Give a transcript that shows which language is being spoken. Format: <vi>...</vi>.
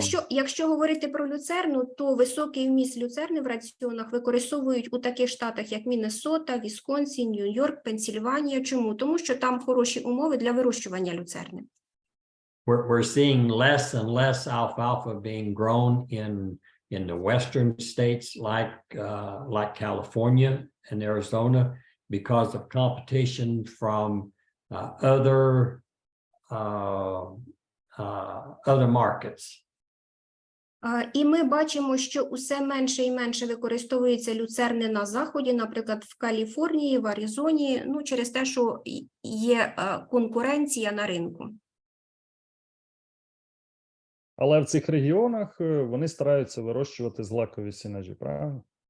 <uk>Якщо говорити про люцерну, то високий вміст люцерни в раціонах використовують у таких штатах, як Міннесота, Вісконсін, Нью-Йорк, Пенсільванія. Чому? Тому що там хороші умови для вирощування люцерни.</uk> <en>We're seeing less and less alfalfa being grown in the western states like California and Arizona because of competition from other markets.</en> <uk>І ми бачимо, що усе менше і менше використовується люцерни на заході, наприклад, в Каліфорнії, в Аризоні, ну, через те, що є конкуренція на ринку. Але в цих регіонах вони стараються вирощувати злакові сінажі, правильно?</uk>